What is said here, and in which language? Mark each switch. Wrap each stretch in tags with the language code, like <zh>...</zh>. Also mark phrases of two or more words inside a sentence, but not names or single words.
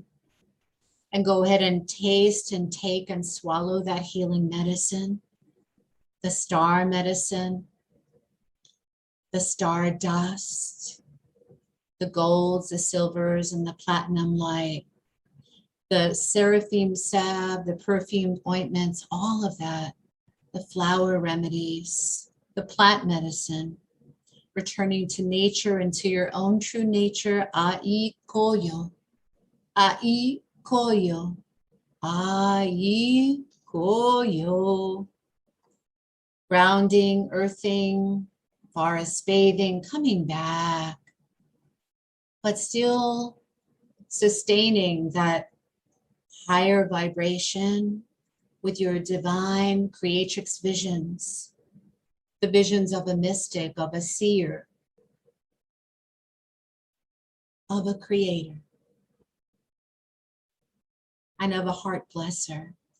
<en>And go ahead and taste and take and swallow that healing medicine, the star medicine, the star dust, the golds, the silvers, and the platinum light, the seraphim salve, the perfumed ointments, all of that, the flower remedies, the plant medicine, returning to nature and to your own true nature. Ai koyo, ai koyo, ai koyo. grounding, earthing, forest bathing, coming back, but still sustaining that higher vibration with your divine creatrix visions, the visions of a mystic, of a seer, of a creator, and of a heart blesser.</en>